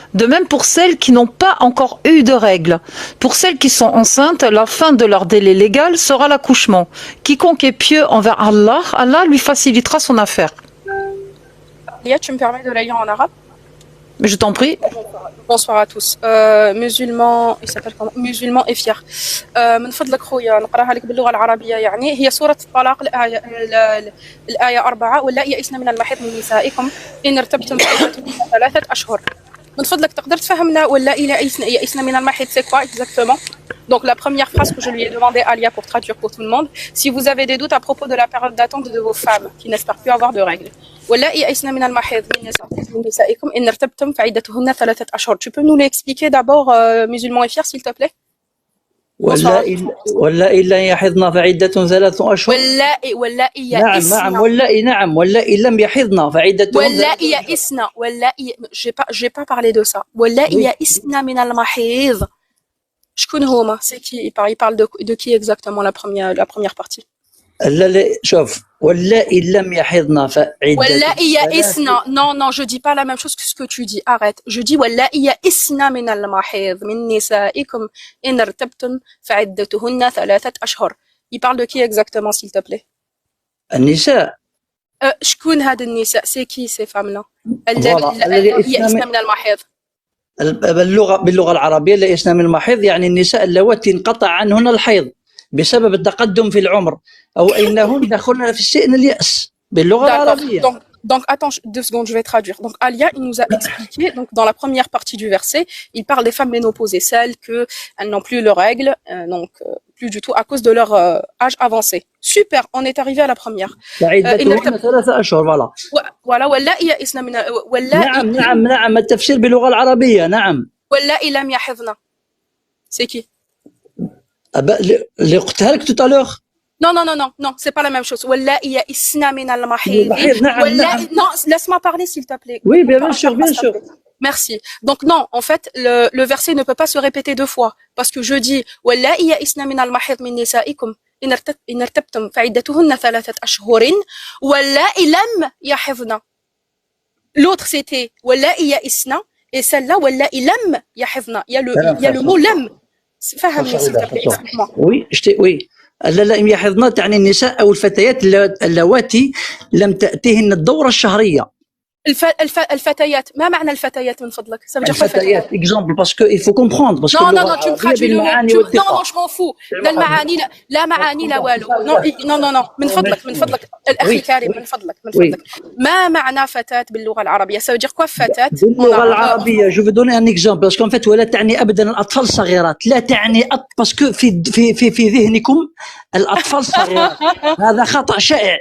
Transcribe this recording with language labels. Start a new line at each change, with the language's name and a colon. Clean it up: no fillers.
French: De même pour celles qui n'ont pas encore eu de règles. Pour celles qui sont enceintes, la fin de leur délai légal sera l'accouchement. Quiconque est pieux envers Allah, Allah lui facilitera son affaire. Lia, tu me permets de la lire en arabe? Mais je t'en prie. Bonsoir à tous. Musulmans, il s'appelle comment? Musulmans et fiers.
Arabic: من فضلك خويا نقراها لك باللغة العربية يعني هي سورة الطلاق الآية 4 واللائي يئسن من المحيض من نسائكم إن ارتبتم فعدتهن 3 أشهر. من فضلك تقدر تفهمنا واللائي يئسن من المحيض
French: c'est quoi exactement? Donc la première phrase que je lui ai demandé à Lia pour traduire pour tout le monde, si vous avez des doutes à propos de la période d'attente de vos femmes qui n'espèrent plus avoir de règles.
Arabic: واللائي يئسن من المحيض من نسائكم إن ارتبتم فعدتهن 3 أشهر.
French: Tu peux nous l'expliquer d'abord musulmans et fiers s'il te plaît?
Arabic: واللائي لا يحضن فعدة 3 أشهر. واللائي نعم يئسن واللائي لم يحضن فعدة واللائي يئسن واللائي
French: j'ai pas parlé de ça.
Arabic: واللائي يئسن من المحيض. شكون هما؟
French: C'est qui? Il parle de qui exactement la première partie?
Arabic: شوف واللائي لم يحضن فعدة. واللائي يئسن.
French: Non, je dis pas la même chose que ce que tu dis. Arrête. Je dis
Arabic: واللائي يئسن من المحيض من نسائكم إن ارتبتم فعدتهن 3 أشهر.
French: Il parle de qui exactement s'il te plaît?
Arabic: النساء. شكون هاد النساء؟
French: C'est qui ces femmes-là؟
Arabic: الذي يئسن من المحيض. باللغة العربية لا يئسن من المحيض يعني النساء اللواتي انقطع عنهن الحيض بسبب التقدم في العمر أو أنهن دخلن في سن اليأس باللغة العربية.
French: Donc attends 2 secondes, je vais traduire. Donc Alia, il nous a expliqué, donc dans la première partie du verset, il parle des femmes ménopausées, celles elles n'ont plus leurs règles, plus du tout à cause de leur âge avancé. Super, on est arrivé à la première.
Arabic: فعدتهن 3 أشهر voilà واللائي يئسن من نعم التفسير باللغة العربية نعم. واللائي لم يحضن.
French: C'est qui?
Arabic: اللي قلتها لك
French: tout à l'heure. Non, c'est pas la même chose.
Arabic: واللائي يئسن من المحيض. نعم.
French: Non, laisse-moi parler s'il te plaît. Oui, bien sûr. Merci. Donc non, en fait, le verset ne peut pas se répéter 2 fois parce que je dis
Arabic: واللائي يئسن من المحيض من نسائكم إن ارتبتم فعدتهن 3 أشهر واللائي لم يحضن.
French: L'autre c'était
Arabic: واللائي يئسن
French: et celle-là
Arabic: واللائي لم يحضن.
French: Il y a le mot لم.
Arabic: فهمني
French: s'il te plaît, explique-moi. Oui.
Arabic: لم يحضن تعني النساء أو الفتيات اللواتي لم تأتيهن الدورة الشهرية. الفتيات ما معنى الفتيات من فضلك؟
French: الفتيات exemple parce que il faut comprendre parce que non tu me traduis le mot non je m'en fous
Arabic: لا المعاني لا معاني لا والو non من فضلك الأخي الكريم من فضلك ما معنى فتاة باللغة العربية؟
French: ça veut dire quoi
Arabic: فتاة باللغة العربية؟
French: je vais donner un exemple parce qu'en fait
Arabic: ولا تعني أبدا الأطفال الصغيرات لا تعني
French: parce que
Arabic: في ذهنكم الأطفال الصغيرات هذا خطأ شائع.